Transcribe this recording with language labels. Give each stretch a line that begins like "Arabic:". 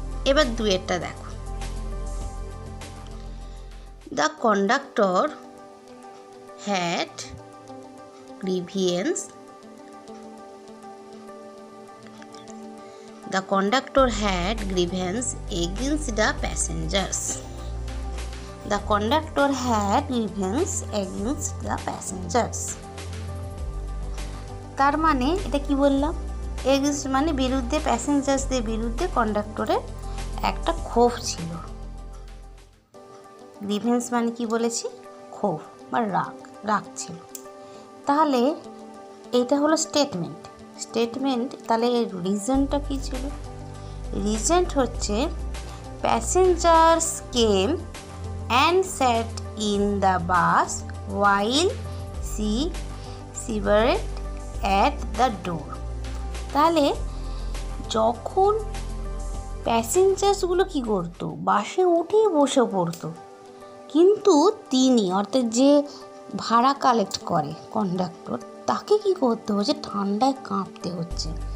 Bangla: এবার 2-এরটা দেখো,
English: The conductor had grievance The conductor had grievance against the passengers. The conductor had grievance against the passengers.
Bangla: তার মানে এটা কি বললাম? এগেন্স্ট মানে বিরুদ্ধে, প্যাসেঞ্জার্সদের বিরুদ্ধে কন্ডাক্টরের একটা ক্ষোভ ছিল। গ্রিভেন্স মানে কি বলেছি? ক্ষোভ বা রাগ ছিল। তাহলে এইটা হলো স্টেটমেন্ট। তাহলে এর রিজনটা কী ছিল? রিজন হচ্ছে
English: passengers came and sat in the bus while she shivered at the door.
Bangla: তাহলে যখন প্যাসেঞ্জার্সগুলো কী করতো, বাসে উঠেই বসে পড়তো, কিন্তু তিনি অর্থাৎ যে ভাড়া কালেক্ট করে কন্ডাক্টর, তাকে কি করতে হচ্ছে, ঠান্ডায় কাঁপতে হচ্ছে।